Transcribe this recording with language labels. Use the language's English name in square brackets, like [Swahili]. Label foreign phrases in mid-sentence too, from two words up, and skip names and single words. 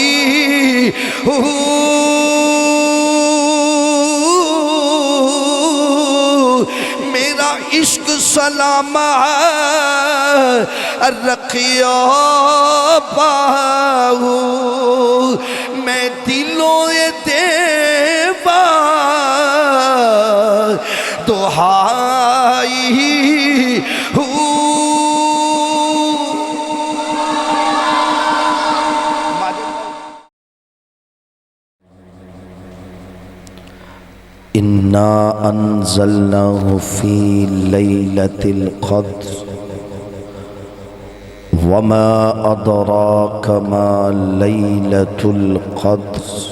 [Punjabi] میرا عشق سلامت رکھیا باہو میں دلوں دیوا دہائی [Arabic] إنا أنزلناه في ليلة القدر وما أدراك ما ليلة القدر